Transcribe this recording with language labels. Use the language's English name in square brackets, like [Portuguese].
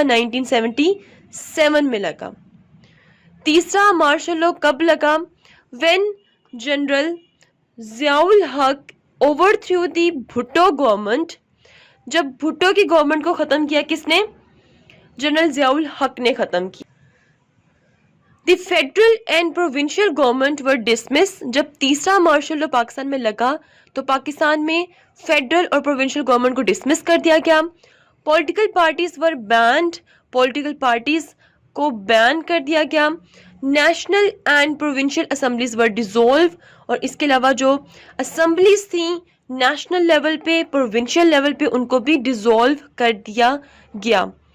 [Hindi] 1977 में लगा। तीसरा मार्शल लॉ कब लगा? [English] When general Ziaul Haq overthrew the Bhutto government. [Hindi] जब भुट्टो की गवर्नमेंट को खत्म किया किसने? जनरल जियाउल हक ने खत्म किया। [English] The federal and provincial government were dismissed। [Hindi] जब तीसरा मार्शल लॉ पाकिस्तान में लगा तो पाकिस्तान में फेडरल और प्रोविंशियल गवर्नमेंट को डिसमिस कर दिया गया। [English] political parties were banned, [Hindi] political parties को बैन कर दिया गया। [English] national and provincial assemblies were dissolve, [Hindi] और इसके अलावा जो असेंबलीज थी नेशनल लेवल पे, प्रोविंशियल लेवल पे, उनको भी डिसॉल्व कर दिया गया।